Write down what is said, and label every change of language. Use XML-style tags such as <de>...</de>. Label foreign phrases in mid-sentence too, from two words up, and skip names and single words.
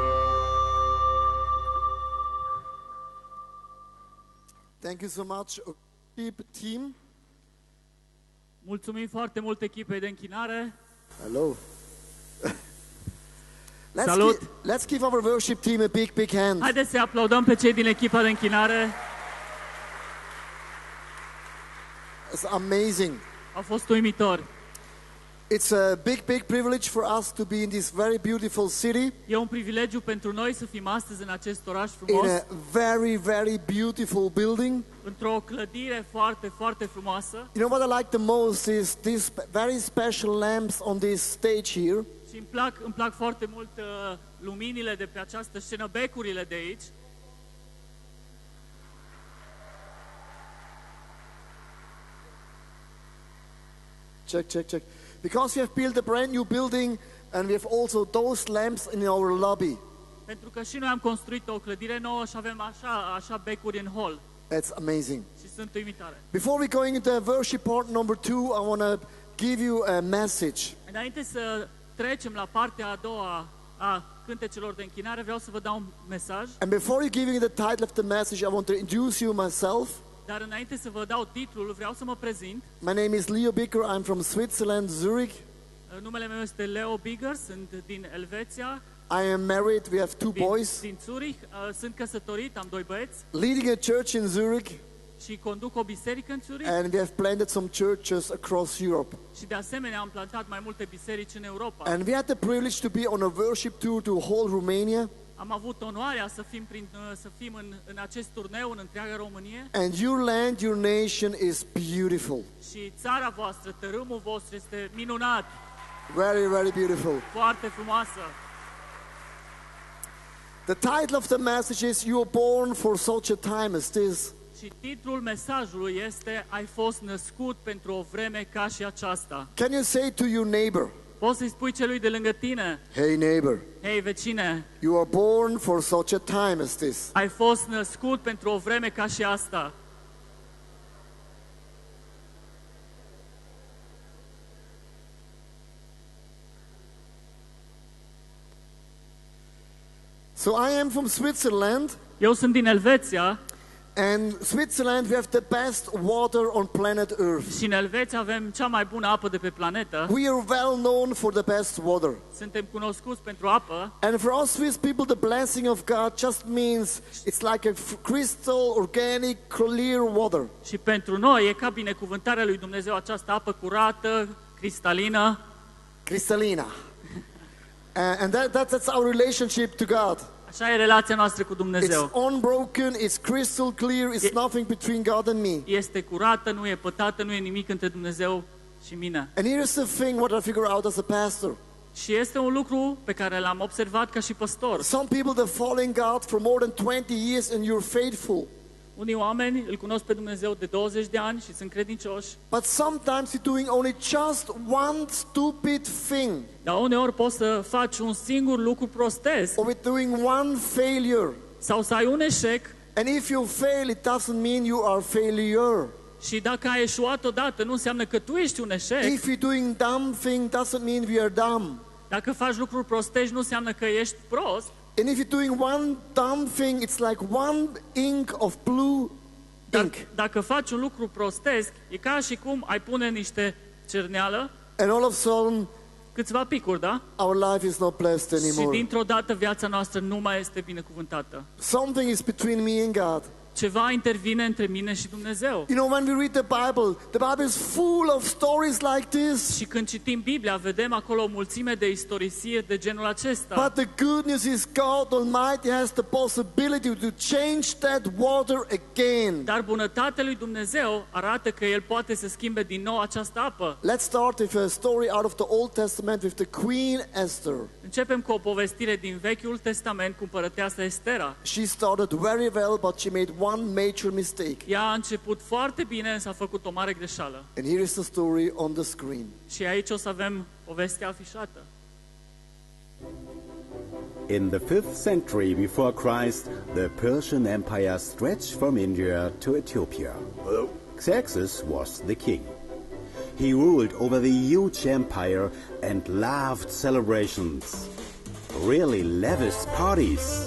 <en>Thank you so much, worship team.</en> <ro>Mulțumim foarte mult echipei de închinare.</ro> <en>Hello.</en> <ro>Salut.</ro> <en>Let's give our worship team a big hand.</en> <ro>Haideți să aplaudăm pe cei din echipa de închinare.</ro> <en>It's amazing.</en> <ro>Au fost uimitori.</ro> <en>It's a big privilege for us to be in this very beautiful city,</en> <ro>E un privilegiu pentru noi să fim astăzi în acest oraș</ro> <en>in</en> <ro>frumos,</ro> <en>a very beautiful building.</en> <ro>într-o clădire foarte, foarte frumoasă.</ro> <en>You know what I like the most is these very special lamps on this stage here.</en> <ro>Și îmi plac foarte mult luminile de pe această scenă, becurile de aici.</ro> <en>Check. Because we have built a brand new building and we have also those lamps in our lobby.</en> <ro>Pentru că și noi am construit o clădire nouă și avem așa becuri în hall.</ro> <en>That's amazing.</en> <ro>Și sunt uimitoare.</ro> <en>Before we go into worship part number 2, I want to give you a message.</en> <ro>Înainte să trecem la partea a doua a cântecelor de închinare, vreau să vă dau un mesaj.</ro> <en>And before giving the title of the message, I want to introduce you myself.</en> <ro>Dar înainte să vă dau titlul, vreau să mă prezint.</ro> <en>My name is Leo Bicker. I'm from Switzerland, Zurich.</en> <ro>Numele meu este Leo Bigger, sunt din Elveția.</ro> <en>I am married. We have 2 boys.</en> <ro>Din Zurich. Sunt căsătorit, am 2 băieți</ro> <en>Leading a church in Zurich.</en> <ro>și conduc o biserică în Zurich.</ro> <en>And we have planted some churches across Europe.</en> <ro>Și de asemenea am plantat mai multe biserici în Europa.</ro> <en>And we had the privilege to be on a worship tour to whole Romania.</en> <ro>Am avut onoarea să fim în acest turneu în întreaga Românie.</ro> <en>And your land, your nation is beautiful.</en> <ro>Și țara voastră, tărâmul vostru este minunat,</ro> <en>Very beautiful.</en> <ro>foarte frumoasă.</ro> <en>The title of the message is You are born for such a time as this.</en> <ro>Și titlul mesajului este Ai fost născut pentru o vreme ca și aceasta.</ro> <en>Can you say to your neighbor,</en> <ro>Poți să-i spui celui de lângă tine:</ro> <en>hey neighbor,</en> <ro>hei vecine,</ro> <en>you are born for such a time as this.</en> <ro>ai fost născut pentru o vreme ca și asta.</ro> <en>So I am from Switzerland,</en> <ro>Eu sunt din Elveția</ro> <en>and Switzerland we have the best water on planet Earth.</en> <ro>și în Elveția avem cea mai bună apă de pe planetă.</ro> <en>We are well known for the best water.</en> <ro>Suntem cunoscuți pentru apă.</ro> <en>And for us Swiss people, the blessing of God just means it's like a crystal, organic, clear water.</en> <ro>Și pentru noi e ca binecuvântarea lui Dumnezeu această apă curată, cristalină. Crystallina.</ro> <en>And that's our relationship to God.</en> <ro>Așa e relația noastră cu</ro> <en>It's</en> <ro>Dumnezeu.</ro> <en>unbroken, it's crystal clear, it's nothing between God and me.</en> <ro>Este curată, nu e pătată, nu e nimic între Dumnezeu și mine.</ro> <en>And here's the thing what I figure out as a pastor.</en> <ro>Și este un lucru pe care l-am observat ca și păstor.</ro> <en>Some people that following God for more than 20 years and you're faithful.</en> <ro>Unii oameni îl cunosc pe Dumnezeu de 20 de ani și sunt credincioși,</ro> <en>But sometimes you're doing only just one stupid thing.</en> <ro>dar uneori poți să faci un singur lucru prostesc</ro> <en>Or with doing one failure.</en> <ro>sau să ai un eșec.</ro> <en>And if you fail, it doesn't mean you are failure.</en> <ro>Și dacă ai eșuat odată, nu înseamnă că tu ești un eșec.</ro> <en>If you're doing dumb thing, doesn't mean we are dumb.</en> <ro>Dacă faci lucruri prostești, nu înseamnă că ești prost.</ro> <en>And if you're doing one dumb thing, it's like one ink of blue ink.</en> <ro>Dacă faci un lucru prostesc, e ca și cum ai pune niște cerneală,</ro> <en>And all of a sudden,</en> <ro>câțiva picuri, da?</ro> <en>our life is not blessed</en> <ro>Și</ro> <en>anymore.</en> <ro>dintr-o dată viața noastră nu mai este binecuvântată.</ro> <en>Something is between me and God.</en> <ro>Ceva intervine între mine și Dumnezeu.</ro> <en>You know, when we read the Bible is full of stories like this.</en> <ro>Și când citim Biblia, vedem acolo o mulțime de istorisiri de genul acesta.</ro> <en>But the good news is God Almighty has the possibility to change that water again.</en> <ro>Dar bunătatea lui Dumnezeu arată că El poate să schimbe din nou această apă.</ro> <en>Let's start with a story out of the Old Testament with the Queen Esther.</en> <ro>Începem cu o povestire din Vechiul Testament cu împărăteasa Estera.</ro> <en>She started very well, but she made one major mistake.</en> <ro>Ea a început foarte bine, însă a făcut o mare greșeală.</ro> <en>And here is the story on the screen.</en> <ro>Și aici o să avem povestea afișată.</ro> <en>In the 5th century before Christ, the Persian Empire stretched from India to Ethiopia. Xerxes was the king. He ruled over the huge empire and loved celebrations, really lavish parties.</en>